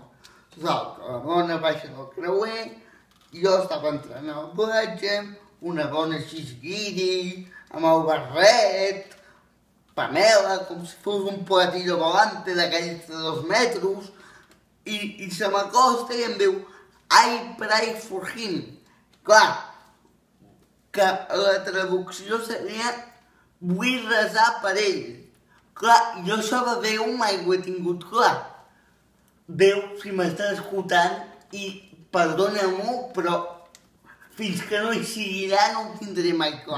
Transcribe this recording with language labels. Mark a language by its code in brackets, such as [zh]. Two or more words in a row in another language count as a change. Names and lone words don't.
[ca] Total, que la dona baixa del creuer, jo estava entrant a la platja, una dona així guiri, amb el barret, Pamela, com si fos un [es] platillo volante [ca] d'aquells de 2 metres, i se m'acosta i em diu [en] I pray for him. [ca] Clar, que la traducció seria vull resar per ell. Clar, jo això de Déu mai ho he tingut clar. Déu, si m'estàs escoltant, i perdona-m'ho, però fins que no hi sigui allà no ho tindré mai clar.